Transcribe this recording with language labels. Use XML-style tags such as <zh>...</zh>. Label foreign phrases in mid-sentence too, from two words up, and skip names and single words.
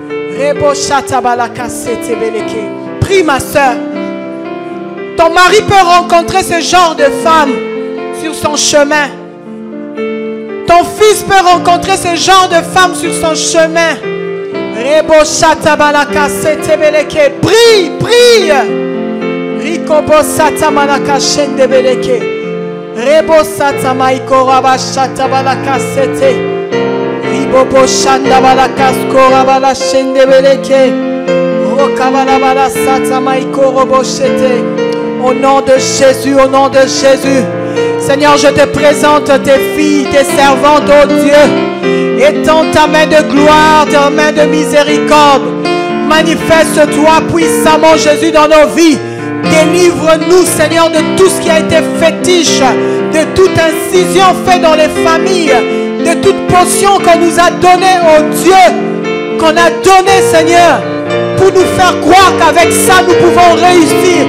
<fr>Prie, ma soeur. Ton mari peut rencontrer ce genre de femme sur son chemin. Ton fils peut rencontrer ce genre de femme sur son chemin. Prie, prie. Rikobo satamalaka shendebeleke. Rebo satamaiko rabashatabalaka sete. Ribobo shandabalaka skorabala shendebeleke. Rokabalabala satamaiko roboshete. Au nom de Jésus, au nom de Jésus. Seigneur, je te présente tes filles, tes servantes, oh Dieu. Étends ta main de gloire, ta main de miséricorde. Manifeste-toi puissamment, Jésus, dans nos vies. Délivre-nous, Seigneur, de tout ce qui a été fétiche, de toute incision faite dans les familles, de toute potion qu'on nous a donnée, oh Dieu, qu'on a donnée, Seigneur, pour nous faire croire qu'avec ça, nous pouvons réussir.</fr>